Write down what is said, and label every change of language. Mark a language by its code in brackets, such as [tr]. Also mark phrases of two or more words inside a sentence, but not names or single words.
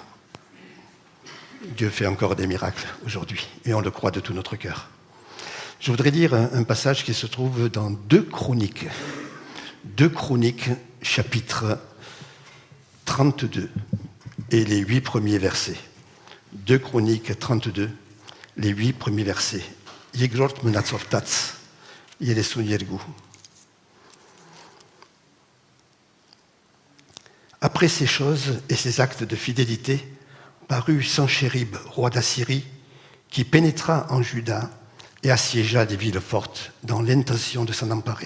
[fr] Dieu fait encore des miracles aujourd'hui et on le croit de tout notre cœur. Je voudrais lire un passage qui se trouve dans 2 Chroniques. 2 Chroniques, chapitre 32 et les 8 premiers versets. 2 Chroniques 32, les 8 premiers versets. [hy] Yegrort menatsortats, yelesun yergu. [fr] Après ces choses et ces actes de fidélité, parut Sanchérib, roi d'Assyrie, qui pénétra en Juda et assiégea des villes fortes dans l'intention de s'en emparer.